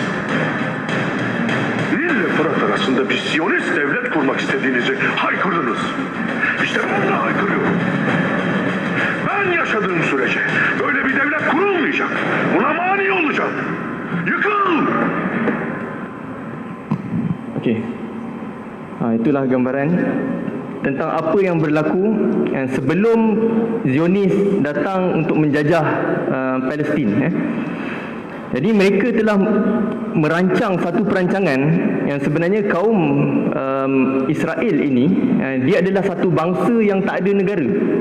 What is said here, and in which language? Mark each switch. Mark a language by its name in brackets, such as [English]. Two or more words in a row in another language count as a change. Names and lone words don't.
[Turkish] Nil ve Fırat arasında bir Siyonist devlet kurmak istediğinizi haykırdınız. İşte ben de haykırıyorum. Ben yaşadığım sürece böyle bir devlet kurulmayacak. Buna mani olacak. Yıkıl! Okey. [Malay] Itulah gambaran tentang apa yang berlaku sebelum Zionis datang untuk menjajah Palestin. Jadi mereka telah merancang satu perancangan yang sebenarnya kaum Israel ini dia adalah satu bangsa yang tak ada negara.